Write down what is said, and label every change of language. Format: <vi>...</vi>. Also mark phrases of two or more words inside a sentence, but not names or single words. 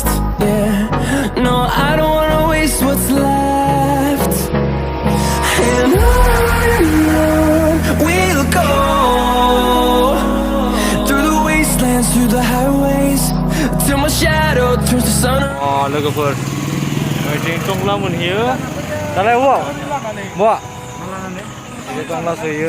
<en>Yeah, no, I don't wanna waste what's left. And on we'll go, through the wastelands, through the highways, till my shadow turns to sun.</en> <brx>लोगोफोर बेथिं टंला मोनहैयो दालाय अबाव बहा बे टंला सहैयो।</brx>